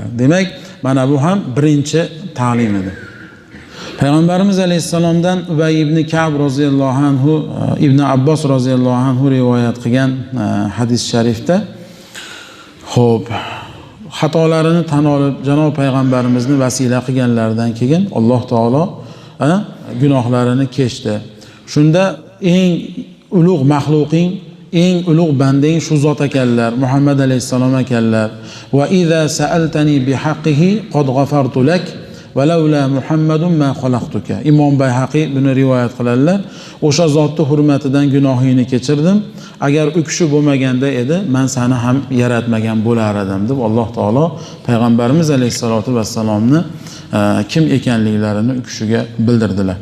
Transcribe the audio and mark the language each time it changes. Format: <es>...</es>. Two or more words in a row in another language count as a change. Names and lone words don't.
<uz>Demak, mana bu ham birinchi ta'lim edi. Payg'ambarimiz alayhissalomdan Ubay ibn Ka'b</uz> <ar>رضي الله عنه,</ar> <uz>Ibn Abbos</uz> <ar>رضي الله عنه</ar> <uz>rivoyat qilgan hadis sharifda, xo'p, xatolarini tan olib janob payg'ambarimizni vasila qilganlaridan keyin Alloh taolo gunohlarini kechdi. Shunda eng ulug' mahluqing, eng ulug' banding shu zot ekanlar, Muhammad alayhissalom ekanlar.</uz> <ar>وإذ سألتني بحقه قد غفرت لك ولولا محمد ما خلقتك.</ar> <uz>Imom Bayhaqi buni rivoyat qiladilar. O'sha zotning hurmatidan gunohingni kechirdim. agar u kishi bo'lmaganda edi, men seni ham yaratmagan bo'lar edim deb Alloh taolo payg'ambarimiz alayhisolatu vassalomni kim ekanliklarini u kishiga bildirdilar.</uz>